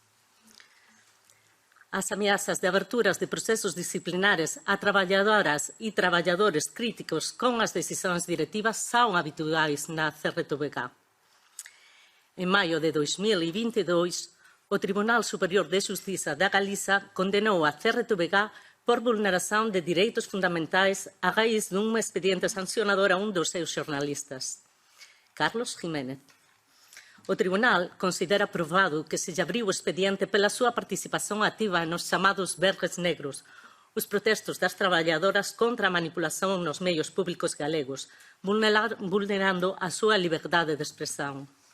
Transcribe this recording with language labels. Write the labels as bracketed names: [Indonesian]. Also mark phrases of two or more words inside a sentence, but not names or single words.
[Galician] As ameazas de aberturas de procesos disciplinares a traballadoras e traballadores críticos con as decisións directivas son habituais na CRTVG. [Portuguese] En maio de 2022, o Tribunal Superior de Justiza da Galiza condenou a CRTVG por vulneração de direitos fundamentais a raiz de um expediente sancionador a um dos seus jornalistas, Carlos Jiménez. O Tribunal considera provado que se abriu o expediente pela sua participação ativa nos chamados verdes negros, os protestos das traballadoras contra a manipulação nos meios públicos galegos, vulnerando a sua liberdade de expressão.